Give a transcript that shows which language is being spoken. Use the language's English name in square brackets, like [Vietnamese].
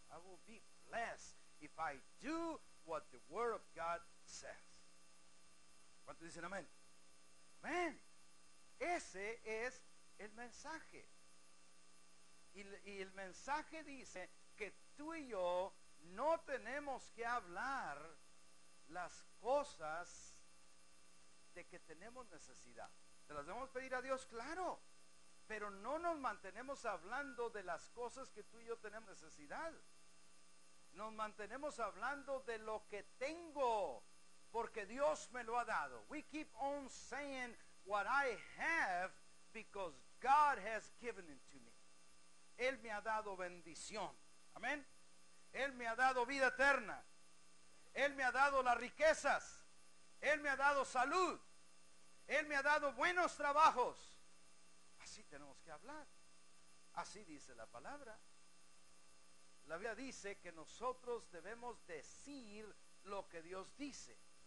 [English] I will be blessed if I do what the Word of God says. [Spanish] ¿Cuántos dicen amén? Amén. Ese es el mensaje. Y el mensaje dice que tú y yo no tenemos que hablar las cosas de que tenemos necesidad. ¿Se las debemos pedir a Dios? Claro. Pero no nos mantenemos hablando de las cosas que tú y yo tenemos necesidad. Nos mantenemos hablando de lo que tengo, porque Dios me lo ha dado. [English] We keep on saying what I have because God has given it to me. [Spanish] Él me ha dado bendición. Amén. Él me ha dado vida eterna. Él me ha dado las riquezas. Él me ha dado salud. Él me ha dado buenos trabajos. Así tenemos que hablar. Así dice la palabra. La Biblia dice que nosotros debemos decir lo que Dios dice.